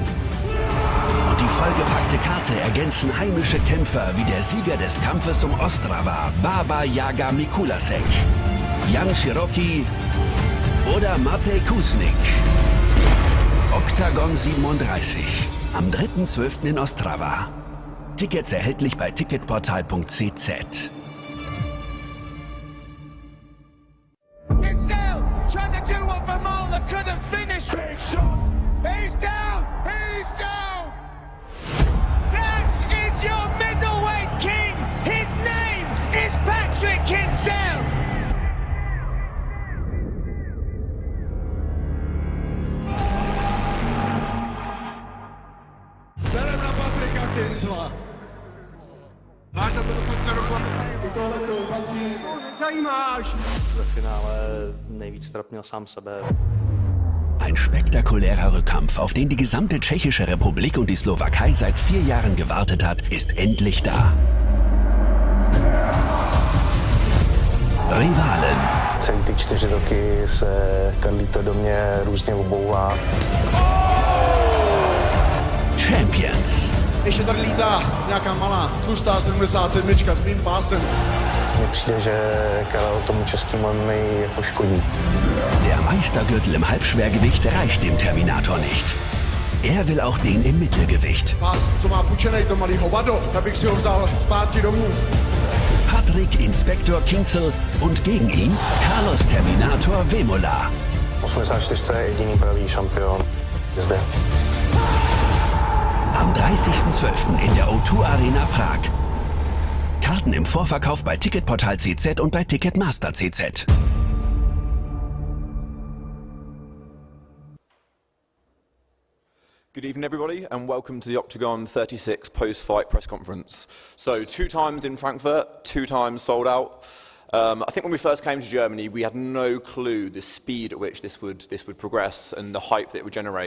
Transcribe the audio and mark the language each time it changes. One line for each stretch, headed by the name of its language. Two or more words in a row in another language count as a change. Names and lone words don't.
German: Und die vollgepackte Karte ergänzen heimische Kämpfer wie der Sieger des Kampfes um Ostrava, Baba Yaga Mikulasek, Jan Shiroki oder Matej Kusnik. Oktagon 37, am 3.12. in Ostrava. Tickets erhältlich bei ticketportal.cz.
English: He's down! He's down! That is your middleweight king! His name is Patrick Kinsell!
Czech: Serem na Patricka Kinsella! Máš na to do konce roku? Nezajímáš! Ve finále nejvíc trapnil sám sebe.
German: Ein spektakulärer Rückkampf, auf den die gesamte Tschechische Republik und die Slowakei seit 4 Jahren gewartet hat, ist endlich da. Rivalen.
Czech: Celý ty 4 roky se Carlito do mě různě obouvá.
German: Champions.
Czech: Ještě tady lítá nějaká malá, tlustá 77 s mým pásem. Mně přijde, že Karel tomu českému MMA jako škodí.
German: Der Meistergürtel im Halbschwergewicht reicht dem Terminator nicht. Er will auch den im Mittelgewicht.
Czech: Pás, co má půjčenej to malý hovado, tak bych si ho vzal zpátky domů.
German: Patrick Inspektor Kinzel und gegen ihn Carlos Terminator Vemola.
Czech: 84 je jediný pravý šampion. Je zde.
German: Am 30.12. in der O2 Arena Prag. Karten im Vorverkauf bei Ticketportal CZ und bei Ticketmaster CZ.
English: Good evening, everybody, and welcome to the Oktagon 36 post-fight press conference. So, 2 times in Frankfurt, 2 times sold out. I think when we first came to Germany, we had no clue the speed at which this would progress and the hype that it would generate.